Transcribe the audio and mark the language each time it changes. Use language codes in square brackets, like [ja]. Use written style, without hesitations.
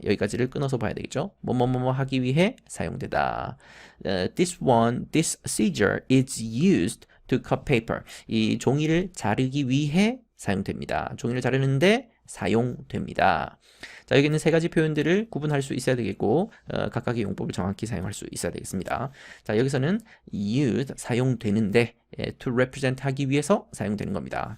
[ko] 여기까지를 끊어서 봐야 되겠죠. 뭐뭐뭐 하기 위해 사용되다. [en] This scissor is used to cut paper. [ko] 이 종이를 자르기 위해 사용됩니다. 종이를 자르는데 사용됩니다. 자, 여기 있는 세 가지 표현들을 구분할 수 있어야 되겠고 각각의 용법을 정확히 사용할 수 있어야 되겠습니다. 자, 여기서는 used, 사용되는데 [en] to represent [ko] 하기 위해서 사용되는 겁니다.